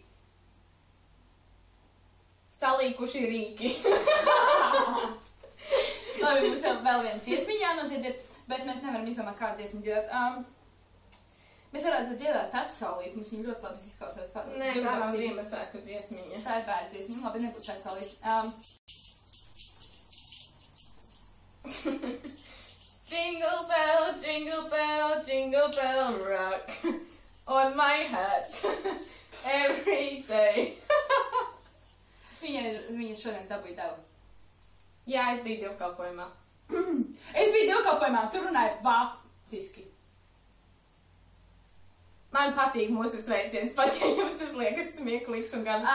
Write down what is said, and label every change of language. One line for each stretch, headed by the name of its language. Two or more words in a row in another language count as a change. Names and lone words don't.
Latvian: Salīkuši rīki. Labi, mums vēl viena dziesmiņa jānodziediet, bet mēs nevaram izdomāt, kādu dziesmu dziedāt. Mēs varētu dziedāt atsaulīt, mums viņa ļoti labi izklausās. Nē, tā nav Ziemassvētku dziesmiņa. Tā ir bērnu dziesmiņa, labi, nebūs atsaulīt.
English: Jingle bell, jingle bell, jingle bell rock on my hat every day.
Latvian: Viņa šodien dabūja devu. Jā, es biju dievkalpojumā. Es biju dievkalpojumā, tur runāja vāciski. Man patīk mūsu sveiciens, pat ja jums tas liekas smieklīgs un garš.